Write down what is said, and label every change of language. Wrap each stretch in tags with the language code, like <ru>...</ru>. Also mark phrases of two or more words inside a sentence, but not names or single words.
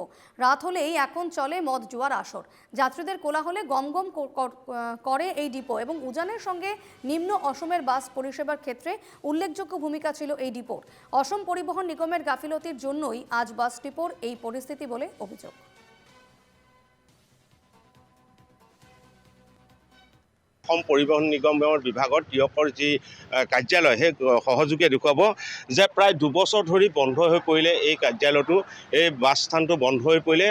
<bn>রাত হলেই এখন চলে মদ জুয়ার আসর। যাত্রীদের কোলাহলে গমগম করে এই ডিপো এবং উজানের সঙ্গে নিম্ন অসমের বাস পরিষেবার ক্ষেত্রে উল্লেখযোগ্য ভূমিকা ছিল এই ডিপোর। অসম পরিবহন নিগমের গাফিলতির জন্যই আজ বাস ডিপোর এই পরিস্থিতি বলে অভিযোগ।</bn> <as>অসম পৰিবহণ নিগমৰ বিভাগৰ টিয়কৰ যি কাৰ্যালয় সেই সহযোগে দেখুৱাব যে প্ৰায় 2 বছৰ ধৰি বন্ধ হৈ পৰিলে এই কাৰ্যালয়টো, এই বাছ স্থানটো বন্ধ হৈ পৰিলে।</as>